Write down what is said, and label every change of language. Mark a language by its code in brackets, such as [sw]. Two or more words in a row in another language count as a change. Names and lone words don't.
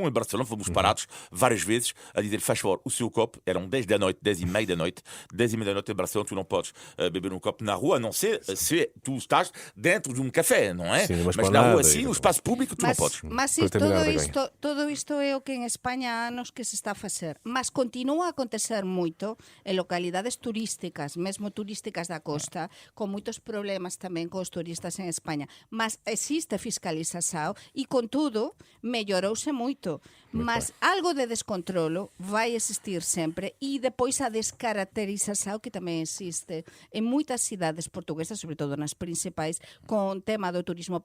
[pt] Em Barcelona fomos parados várias vezes a dizer: faz favor, o seu copo. Eram 10 da noite, 10 e meia da noite. 10 e meia da noite em Barcelona, tu não podes beber um copo na rua, a não ser se tu estás dentro de um café, não é? Sim, numa Mas na esplanada rua, e assim, no espaço público, tu não podes. Mas Para terminar, [gl] todo isto é o que en España há anos que se está a facer. Mas continúa a acontecer moito en localidades turísticas, mesmo mesmo turísticas da costa, [pt] com muitos problemas também com os turistas em Espanha. Mas existe fiscalização e, contudo, melhorou-se muito. Mas algo de descontrolo vai existir sempre e depois a descaracterização que também existe em muitas cidades portuguesas, sobretudo nas principais, com o tema do turismo.